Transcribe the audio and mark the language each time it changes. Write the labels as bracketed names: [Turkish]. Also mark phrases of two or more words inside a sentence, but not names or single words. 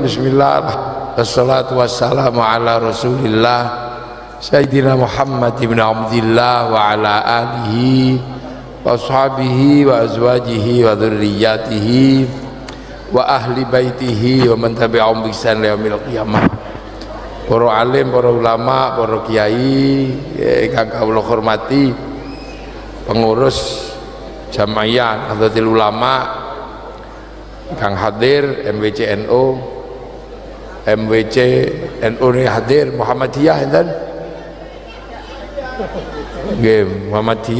[Arabic] بسم الله والصلاة والسلام على رسول الله سيدنا محمد بن عبد الله وعلى آله وأصحابه وأزواجه وذريته وأهل بيته ومن تبعهم بإحسان إلى يوم القيامة. [Javanese] Para alim, para ulama, para kiai ingkang kawula hormati, pengurus Jamaiyah Nahdlatul Ulama kang hadir, MWC NU, MWC NU [Indonesian] ini hadir, [Javanese] Muhammadiyah enten nggih Muhammadiyah.